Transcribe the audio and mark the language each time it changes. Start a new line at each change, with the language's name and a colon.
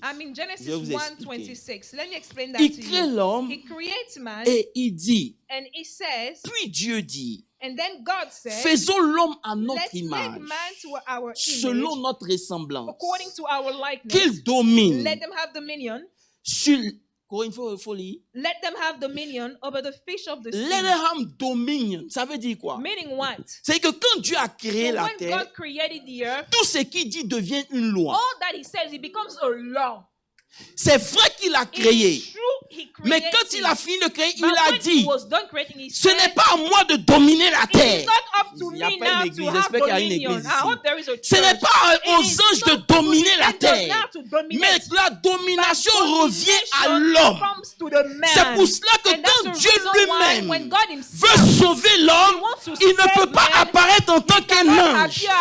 French: Je vais vous expliquer. Il crée l'homme et il dit, puis Dieu dit, faisons l'homme à notre image, selon notre ressemblance, qu'il domine sur... Il faut lire.
English: Let them have dominion over the fish of the sea. Let them have dominion.
French: Ça veut dire quoi?
English: Meaning what?
French: C'est que quand Dieu a créé la terre,
English: God created the earth,
French: tout ce qu'il dit devient une loi.
English: All that he says, it becomes a law.
French: C'est vrai qu'il a créé. Mais quand il a fini de créer, il a dit, ce n'est pas à moi de dominer la terre. Il n'y a pas une église, j'espère qu'il y a une église ici. Ce n'est pas aux anges de dominer la terre. Mais la domination revient à l'homme. C'est pour cela que quand Dieu lui-même veut sauver l'homme, il ne peut pas apparaître en tant qu'un ange.